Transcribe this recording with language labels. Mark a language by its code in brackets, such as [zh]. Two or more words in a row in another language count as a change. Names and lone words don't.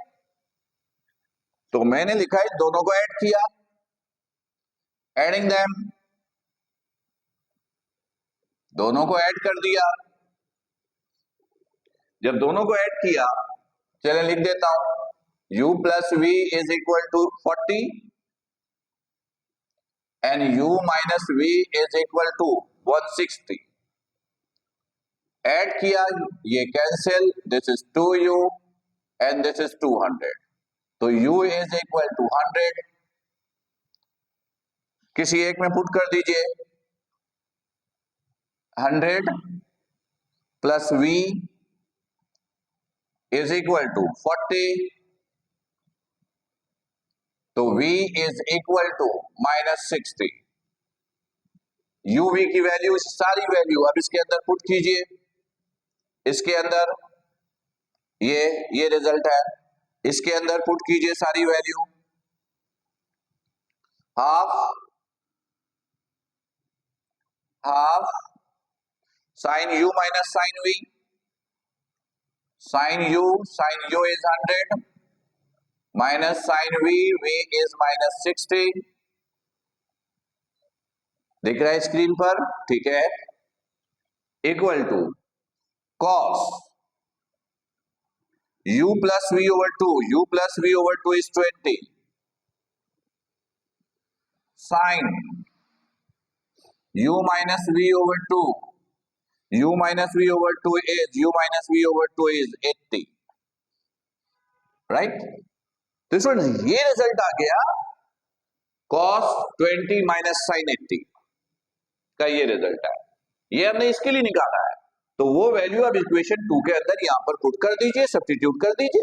[hi] तो मैंने लिखा है दोनों को ऐड किया, [en] adding them, [hi] दोनों को ऐड कर दिया। जब दोनों को ऐड किया, चलिए लिख देता हूं, [en] u plus v is equal to 40 and u minus v is equal to 160. [hi] ऐड किया, ये कैंसिल, [en] this is 2u and this is 200. तो u is equal to 100. [hi] किसी एक में पुट कर दीजिए, [en] 100 plus v is equal to 40. तो v is equal to -60. [hi] uv की वैल्यू, सारी वैल्यू अब इसके अंदर पुट कीजिए, इसके अंदर ये रिजल्ट है, इसके अंदर पुट कीजिए सारी वैल्यू, [en] half sine u minus sine v, sine u is 100 minus sine v is -60. [hi] दिख रहा है स्क्रीन पर, ठीक है, [en] equal to cos u plus v over 2, u plus v over 2 is 20, sin u minus v over 2, u minus v over 2 is u minus v over 2 is 80, [hi] राइट। तो स्टूडेंट्स ये रिजल्ट आ गया cos 20 माइनस sin 80 का, ये रिजल्ट है, ये हमने इसके लिए निकाला है। तो वो वैल्यू अब इक्वेशन 2 के अंदर यहां पर पुट कर दीजिए, सब्स्टिट्यूट कर दीजिए।